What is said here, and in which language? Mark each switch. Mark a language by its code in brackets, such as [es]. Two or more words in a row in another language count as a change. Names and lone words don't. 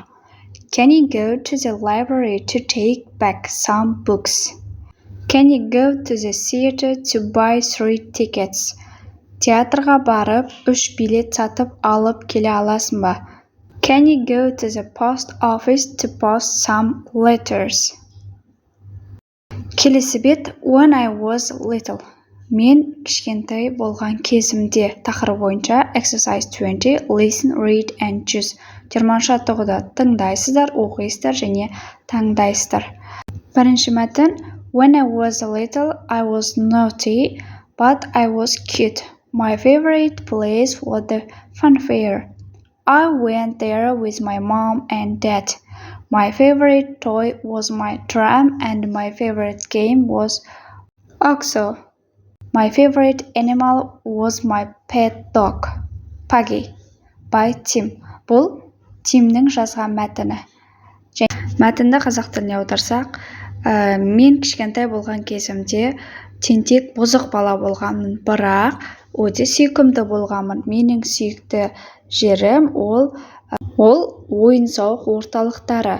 [en] Can you go to the library to take back some books? Can you go to the theater to buy 3 tickets? [kk] Театрға барып, 3 билет сатып алып келе аласың ба? [en] Can you go to the post office to post some letters? [kk] Келесі бет. [en] When I was little. [kk] Мен кішкентай болған кезімде. Тақырып бойынша Exercise 20. [en] Listen, read and choose. [kk] 20-ші жаттығуда тыңдайсыздар, оқисыздар және таңдайсыздар. Бірінші мәтін. [en] When I was little, I was naughty, but I was cute. My favorite place was the fun fair. I went there with my mom and dad. My favorite toy was my drum and my favorite game was Oxo. My favorite animal was my pet dog. Puggy. By Tim. [kk] Бұл Тимнің жазған мәтіні. Мәтінді қазақ тіліне аударсақ, мен кішкентай болған кезімде тентек бұзық бала болғанмын, бірақ өте сүйкімді болғанмын. Менің сүйікті жерім ол ойын-сауық орталықтары.